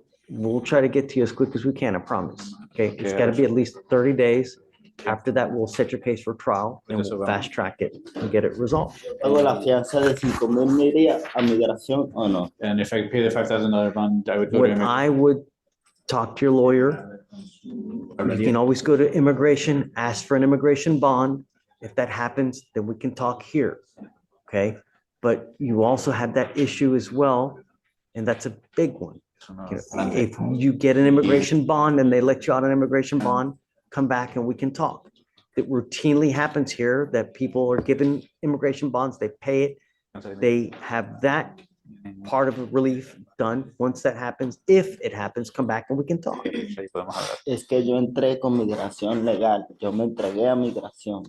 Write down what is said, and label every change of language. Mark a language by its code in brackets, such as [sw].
[en] We'll try to get to you as quick as we can, I promise. Okay, it's got to be at least 30 days. After that, we'll set your case for trial and we'll fast track it and get it resolved. [es] ¿Pago la fianza de 5,000 me iría a migración o no? [en] And if I pay the $5,000 bond, I would go to What immigration. I would talk to your lawyer. You can always go to immigration, ask for an immigration bond. If that happens, then we can talk here. Okay, but you also have that issue as well, and that's a big one. You know, if you get an immigration bond and they let you out an immigration bond, come back and we can talk. It routinely happens here that people are given immigration bonds, they pay it, they have that part of the relief done. Once that happens, if it happens, come back and we can talk. [es] Es que yo entré con migración legal. Yo me entregué a migración.